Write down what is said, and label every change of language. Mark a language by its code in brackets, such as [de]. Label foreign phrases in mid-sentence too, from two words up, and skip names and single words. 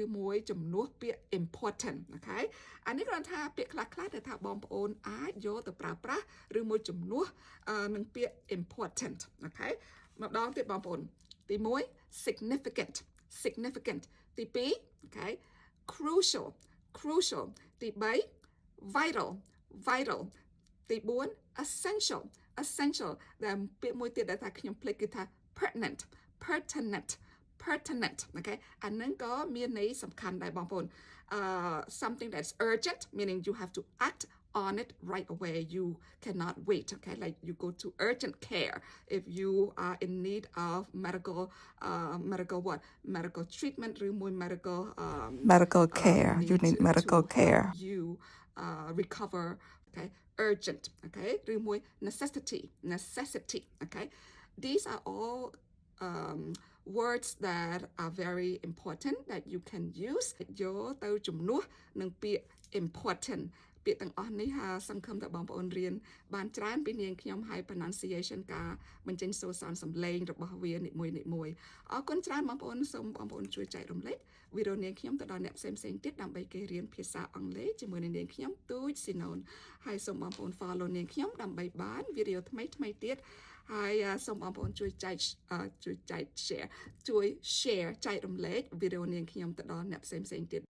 [km] មួយជំនួសពាក្យ important អូខេអានេះគ្រាន់ថាពាក្យខ្លះដែលថាបងប្អូនអាចយកទៅប្រើប្រាស់ឬមួយជំនួសនឹងពាក្យ important អូខេម្ដងទៀតបងប្អូនទី1 significant ទី2អូខេ crucial ទី3 vital ទី4 essential ដែលពាក្យមួយទៀតដែលថាខ្ញុំភ្លេចគឺថា pertinent អូខេអាហ្នឹងក៏មានន័យសំខាន់ដែរបងប្អូន [en] something that's urgent meaning you have to act on it right away you cannot wait okay like you go to urgent care if you are in need of medical treatment ឬមួយ medical care you need medical care you recover okay urgent okay ឬមួយ necessity okay these are all words that are very important that you can use [km] យកទៅជំនួសនឹងពាក្យ important ពាក្យទាំងអស់នេះសង្ឃឹមថាបងប្អូនរៀនបានច្រើន ពីនាងខ្ញុំហើយ pronunciation ការបញ្ចេញសូរសោនសំឡេងរបស់វានីមួយអរគុណច្រើនបងប្អូនសូមបងប្អូនជួយចែករំលែកវីដេអូនាងខ្ញុំទៅដល់អ្នកផ្សេងទៀតដើម្បីគេរៀនភាសាអង់គ្លេសជាមួយនឹងនាងខ្ញុំទូចស៊ីណូនហើយសូមបងប្អូន follow នាងខ្ញុំដើម្បីបានវីដេអូថ្មីទៀតហើយសូមបងប្អូនជួយចែក share ចែករំលែកវីដេអូនាងខ្ញុំទៅដល់អ្នកផ្សេងទៀត